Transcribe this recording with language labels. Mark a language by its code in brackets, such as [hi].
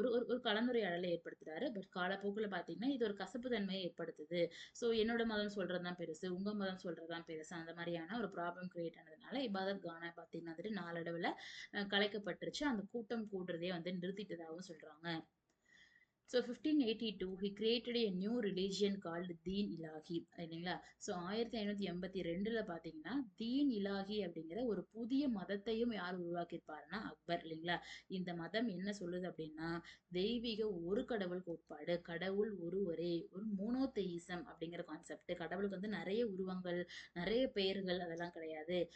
[ta] ஒரு ஒரு ஒரு கலந்துரையாடலை ஏற்படுத்துறாரு. பட் காலப்போக்குல பார்த்தீங்கன்னா, இது ஒரு கசப்பு தன்மையை ஏற்படுத்துது. ஸோ என்னோட மதம் சொல்றது தான் பெருசு, உங்க மதம் சொல்றது தான் பெருசு. அந்த மாரியான ஒரு ப்ராப்ளம் கிரியேட் ஆனதுனால, இபாதத் கானா பார்த்தீங்கன்னா வந்துட்டு நாளடைவுல கலைக்கப்பட்டுருச்சு. அந்த கூட்டம் கூடுறதே வந்து நிறுத்திட்டதாகவும் சொல்றாங்க. [en] So 1582 he created a new religion called [ta] தீன் இலாஹி இல்லைங்களா? ஸோ 1582ல பார்த்தீங்கன்னா, தீன் இலாஹி அப்படிங்கிற ஒரு புதிய மதத்தையும் யார் உருவாக்கியிருப்பாருன்னா அக்பர் இல்லைங்களா? இந்த மதம் என்ன சொல்லுது அப்படின்னா, தெய்வீக ஒரு கடவுள் கோட்பாடு, கடவுள் ஒருவரே, ஒரு மோனோதெயிசம் அப்படிங்கிற கான்செப்ட். கடவுளுக்கு வந்து நிறைய உருவங்கள், நிறைய பெயர்கள் அதெல்லாம் கிடையாது.